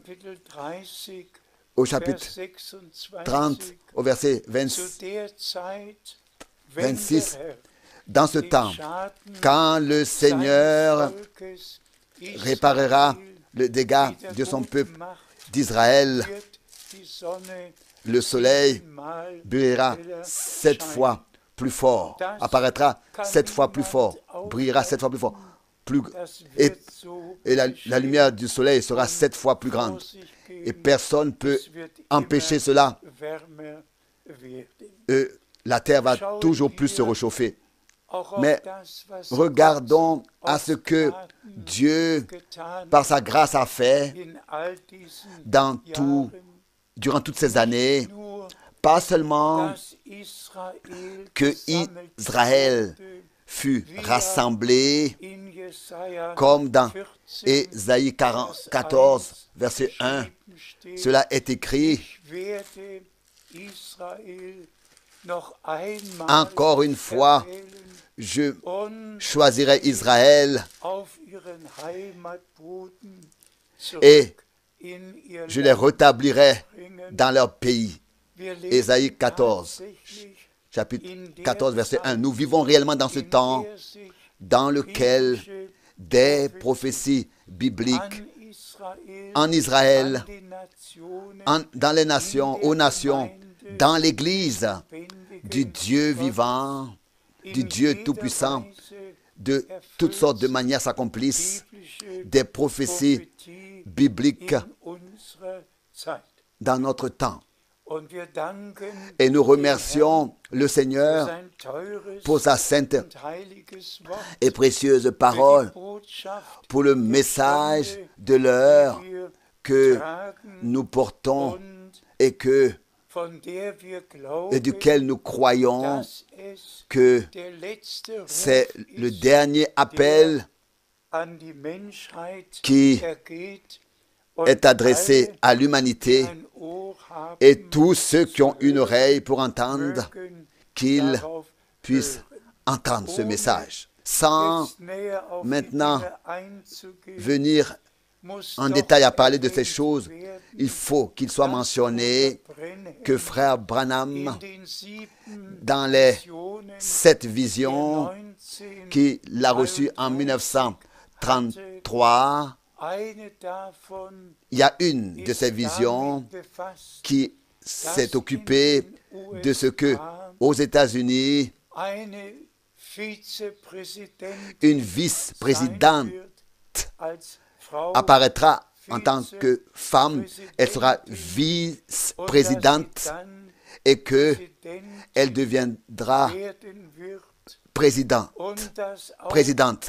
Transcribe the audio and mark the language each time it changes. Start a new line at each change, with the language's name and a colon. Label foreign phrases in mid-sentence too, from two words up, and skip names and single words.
German: Kapitel 30,
French: au
German: Vers
French: chapitre 26, 30 au verset
German: zu 20, der Zeit, wenn 26, der Herr
French: dans ce
German: den
French: temps,
German: Schaden
French: quand le Seigneur
German: seines Volkes
French: réparera
German: Israel
French: le dégât
German: wieder
French: de son
German: gut
French: peuple
German: macht,
French: d'Israël,
German: wird die Sonne
French: le soleil
German: siebenmal
French: brillera
German: heller
French: 7
German: scheinen.
French: fois plus fort, apparaîtra 7 fois plus fort, brillera 7 fois plus fort, plus,
German: Das
French: et,
German: wird so
French: et la
German: geschehen.
French: lumière du soleil sera 7 fois plus grande.
German: Vor sich
French: Et
German: gehen.
French: personne ne peut
German: Es wird
French: empêcher
German: immer
French: cela.
German: wärmer werden.
French: La terre va toujours plus se réchauffer.
German: Auch auf
French: Mais
German: das, was
French: regardons
German: Gott
French: à ce
German: aus
French: que
German: Gnaden
French: Dieu,
German: getan
French: par sa grâce, a fait
German: in all diesen
French: dans tout,
German: Jahren,
French: durant toutes ces années.
German: nur
French: Pas seulement
German: dass Israel
French: que
German: gesammelt
French: Israël
German: wurde,
French: fut rassemblé,
German: in Jesaja
French: comme dans
German: 14,
French: Ésaïe 14, verset 1.
German: geschrieben steht,
French: Cela est écrit
German: ich werde Israel noch einmal
French: encore une fois.
German: erwählen
French: Je
German: und
French: choisirai Israël
German: auf ihren Heimatboden
French: et
German: zurück in ihr
French: je les
German: Land
French: rétablirai
German: bringen.
French: dans leur pays.
German: Wir leben
French: Ésaïe 14,
German: tatsächlich
French: chapitre 14, verset 1. Nous vivons réellement dans ce
German: in
French: temps
German: der sich
French: dans lequel
German: biblische
French: des prophéties bibliques
German: an Israel,
French: en Israël,
German: an den Nationen,
French: dans les nations, aux nations, dans l'Église du Dieu vivant, du Dieu Tout-Puissant, de toutes sortes de manières s'accomplissent des prophéties bibliques
German: in unserer Zeit.
French: dans notre temps.
German: Und wir danken
French: Et nous
German: dem
French: remercions le
German: Herrn für
French: Seigneur
German: sein teures
French: pour sa sainte
German: und heiliges Wort,
French: et précieuse
German: für die
French: parole,
German: Botschaft
French: pour le
German: der
French: message
German: Stunde,
French: de l'heure
German: die wir
French: que
German: tragen
French: nous portons
German: und
French: et
German: von der wir
French: et
German: glauben,
French: duquel nous croyons
German: dass es
French: que
German: der letzte Ruf
French: c'est le
German: ist,
French: dernier appel
German: an die Menschheit
French: qui
German: ergeht und
French: est adressé
German: alle,
French: à
German: die
French: l'humanité
German: ein Ohr haben,
French: et tous ceux qui ont une oreille pour entendre,
German: mögen
French: qu'ils
German: darauf
French: puissent
German: hören.
French: entendre ce message. Sans
German: Jetzt näher auf die
French: maintenant
German: Dinge einzugehen,
French: venir
German: muss
French: en
German: doch
French: détail à parler de ces
German: erwähnt
French: choses,
German: werden,
French: il faut qu'il soit
German: dass
French: mentionné
German: Bruder Brenhem
French: que frère
German: in
French: Branham,
German: den 7
French: dans les
German: Visionen
French: 7
German: der
French: visions qu'il a reçues en 1933,
German: eine davon
French: il y a une de
German: ist
French: ces visions
German: damit befasst,
French: qui s'est occupée de ce que aux États-Unis,
German: eine
French: une vice-présidente
German: als Frau
French: apparaîtra en tant que femme. Elle sera vice-présidente et qu'elle deviendra présidente.